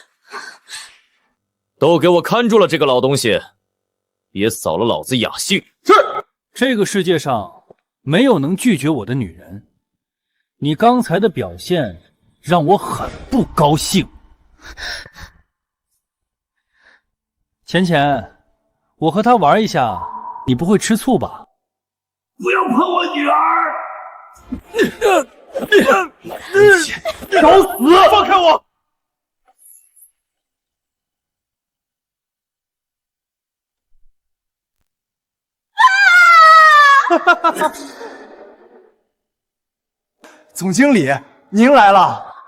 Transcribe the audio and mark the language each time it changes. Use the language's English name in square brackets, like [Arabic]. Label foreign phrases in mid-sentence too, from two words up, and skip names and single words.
[Chinese] 都給我看住了這個老東西，別掃了老子雅興。是，這個世界上沒有能拒絕我的女人。你剛才的表現讓我很不高興。淺淺，我和她玩一下，你不會吃醋吧？不要碰我女兒！找死！放開我！總經理，您來了。